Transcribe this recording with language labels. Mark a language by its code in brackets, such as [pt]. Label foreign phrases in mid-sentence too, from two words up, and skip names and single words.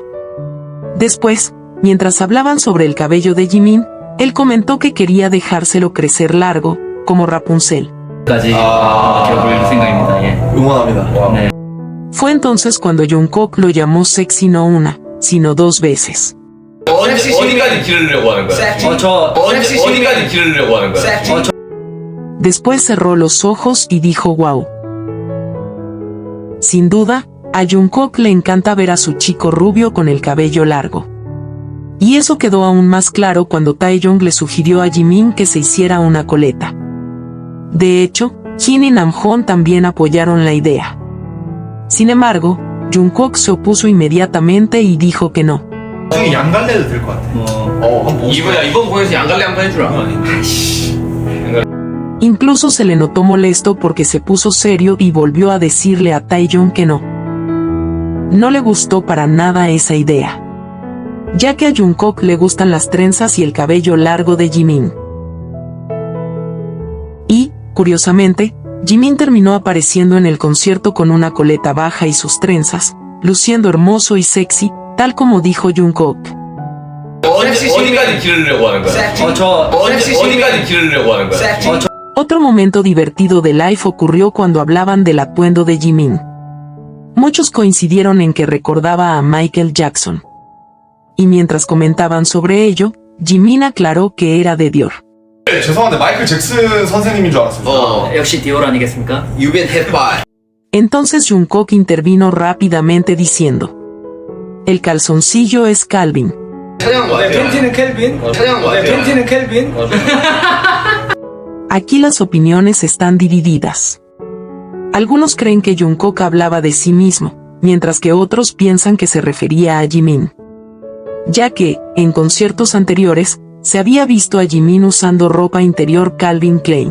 [es] Después, mientras hablaban sobre el cabello de Jimin, él comentó que quería dejárselo crecer largo, como Rapunzel. Fue entonces cuando Jungkook lo llamó sexy no una, sino 2 veces. [ko] 어디까지 기르려고 하는 거야? 어디까지 기르려고 하는 거야? [es] Después cerró los ojos y dijo wow. Sin duda, a Jungkook le encanta ver a su chico rubio con el cabello largo. Y eso quedó aún más claro cuando Taeyong le sugirió a Jimin que se hiciera una coleta. De hecho, Jin y Namjoon también apoyaron la idea. Sin embargo, Jungkook se opuso inmediatamente y dijo que no. [ko] 나중에 양갈래도 될 것 같아. 이번 공연에서 양갈래 한번 해주라. [es] Incluso se le notó molesto porque se puso serio y volvió a decirle a Taeyong que no. No le gustó para nada esa idea, ya que a Jungkook le gustan las trenzas y el cabello largo de Jimin. Y, curiosamente, Jimin terminó apareciendo en el concierto con una coleta baja y sus trenzas, luciendo hermoso y sexy, tal como dijo Jungkook. [ko] 어디까지 기르려고 하는 거야? 어디까지 기르려고 하는 거야? [es] Otro momento divertido de live ocurrió cuando hablaban del atuendo de Jimin. Muchos coincidieron en que recordaba a Michael Jackson. Y mientras comentaban sobre ello, Jimin aclaró que era de Dior. [ko] 죄송한데 마이클 잭슨 선생님인 줄 알았어요. 역시 디올 아니겠습니까? [en] You've been hit by. [es] Entonces Jungkook intervino rápidamente diciendo: el calzoncillo es Calvin. [ko] 찾아간 거 같아요. 팬티는 켈빈. 찾아간 거 같아요. 팬티는 켈빈. [es] Aquí las opiniones están divididas. Algunos creen que Jungkook hablaba de sí mismo, mientras que otros piensan que se refería a Jimin, ya que, en conciertos anteriores, se había visto a Jimin usando ropa interior Calvin Klein.